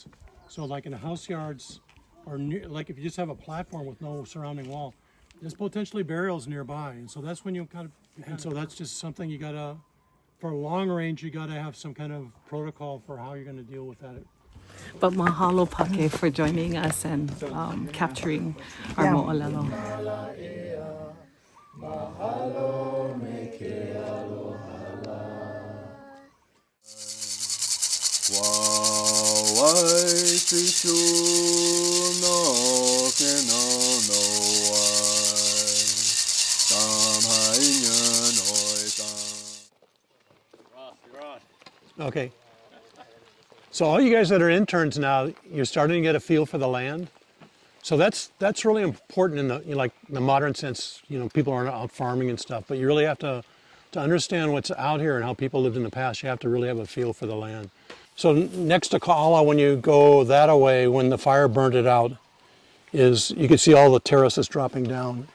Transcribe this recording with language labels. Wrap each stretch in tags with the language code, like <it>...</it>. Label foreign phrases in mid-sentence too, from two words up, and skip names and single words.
<en>So like in house yards, or near, like if you just have a platform with no surrounding wall, there's potentially burials nearby. And so that's when you kind of, and so that's just something you gotta, for long range, you gotta have some kind of protocol for how you're gonna deal with that. But mahalo Pākē for joining us and capturing our moʻolelo.</en> <haw>Mahalo me ke aloha. Wai sishu no ke no wai. Tam hainyan oi tam.</haw> <en>Okay. So all you guys that are interns now, you're starting to get a feel for the land. So that's really important in the, you know, like the modern sense. You know, people aren't out farming and stuff, but you really have to understand what's out here and how people lived in the past. You have to really have a feel for the land. So next to Kaʻala, when you go that away, when the fire burned it out, is you can see all the terraces dropping down.</en>